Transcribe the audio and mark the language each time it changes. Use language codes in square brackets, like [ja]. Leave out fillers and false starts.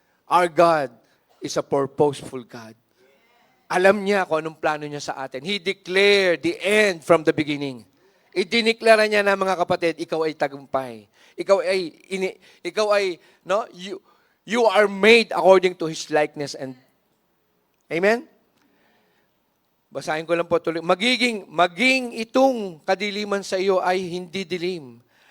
[en] Our God is a purposeful God. [tl] Alam niya kung anong plano niya sa atin. [en] He declared the end from the beginning. [tl] Idiniklara niya na, mga kapatid, ikaw ay tagumpay. Ikaw ay [en] you are made according to His likeness and Amen? [tl] Basahin ko lang po tuloy. Maging itong kadiliman sa iyo ay hindi dilim.